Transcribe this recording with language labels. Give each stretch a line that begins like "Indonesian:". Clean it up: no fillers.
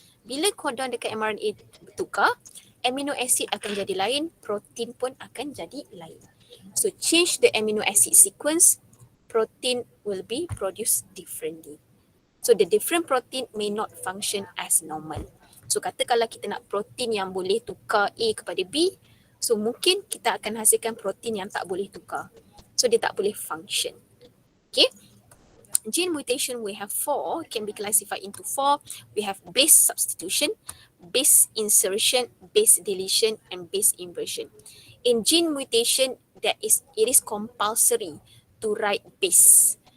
Malay: Bila codon dekat mRNA bertukar, amino acid akan jadi lain, protein pun akan jadi lain.
English: So change the amino acid sequence, protein will be produced differently. So the different protein may not function as normal.
Malay: So kata kalau kita nak protein yang boleh tukar A kepada B, so mungkin kita akan hasilkan protein yang tak boleh tukar. So dia tak boleh function. Okay.
English: Gene mutation we have 4, can be classified into 4. We have base substitution, base insertion, base deletion, and base inversion. In gene mutation, it is compulsory to write base.